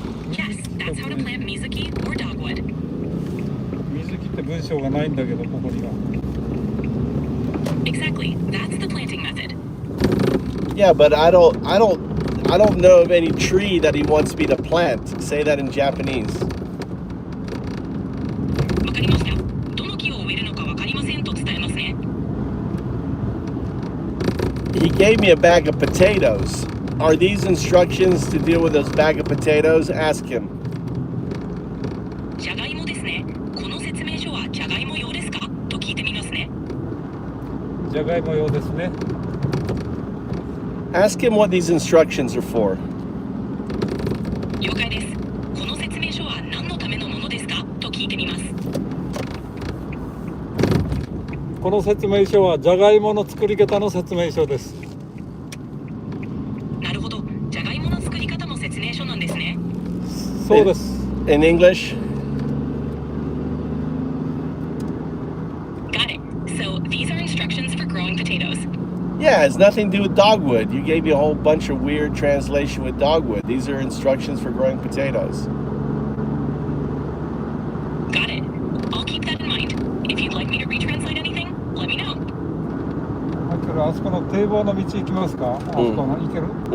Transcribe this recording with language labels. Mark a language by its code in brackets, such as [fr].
[en] Yes, that's how to plant mizuki or dogwood. [ja] 水木って文章がないんだけどここには。 [en] Exactly, that's the planting method. Yeah, but I don't know of any tree that he wants me to plant. Say that in Japanese. [ja] わかりました。どの木を植えるのかわかりませんと伝えますね。 he gave me a bag of potatoes. Are these instructions to deal with those bag of potatoes? Ask him. じゃがいもですね。この説明書はじゃがいも用ですかと聞いてみますね。じゃがいも用ですね。 [en] Ask him what these instructions are for. [ja] 了解です。この説明書は何のためのものですかと聞いてみます。この説明書はじゃがいもの作り方の説明書です。なるほど。じゃがいもの作り方の説明書なんですね。そうです。 [en] In English? Got it. So these are instructions for growing potatoes. Yeah, it has nothing to do with dogwood. You gave me a whole bunch of weird translation with dogwood. These are instructions for growing potatoes. Got it. I'll keep that in mind. If you'd like me to retranslate anything, let me know. [ja] あそこの堤防の道行きますか？あそこの行ける？